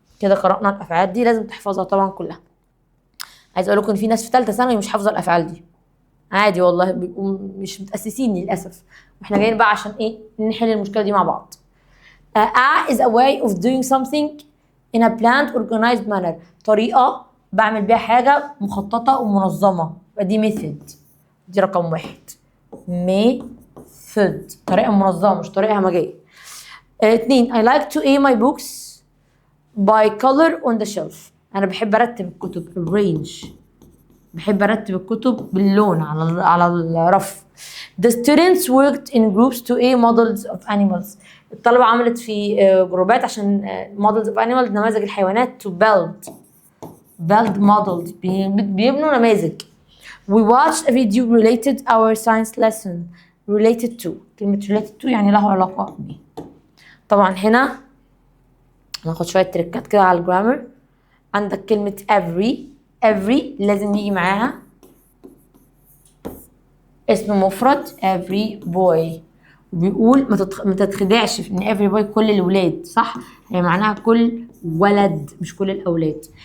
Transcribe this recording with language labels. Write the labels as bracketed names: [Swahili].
[Arabic] كده قرأنا الأفعال دي، لازم تحفظها طبعا كلها. عايز أقول لكم إن في ناس في ثالثة ثانوي مش حافظة الأفعال دي، عادي والله، بيبقوا مش متأسسين للأسف، واحنا جايين بقى عشان إيه؟ نحل المشكلة دي مع بعض. [English] is a way of doing something in a planned organized manner، [Arabic] طريقة بعمل بيها حاجة مخططة ومنظمة، [English] دي method، دي رقم 1. [Arabic] method طريقة منظمة مش طريقة همجية. [English] 2 I like to aim my books by color on the shelf، [Arabic] أنا بحب أرتب الكتب arrange، بحب أرتب الكتب باللون على الرف. [English] The students worked in groups to aim models of animals، [Arabic] الطلبة عملت في جروبات عشان [English] models of animals [Arabic] نماذج الحيوانات [English] to build models بيبنوا نماذج. We watched a video related our science lesson related to، كلمة related to [Arabic] يعني له علاقة به. طبعا هنا هناخد شوية تريكات كده على الجرامر. عندك كلمة every لازم يجي معاها اسم مفرد every boy، وبيقول ما تتخدعش في ان every boy كل الولاد، صح؟ هي معناها كل ولد مش كل الأولاد.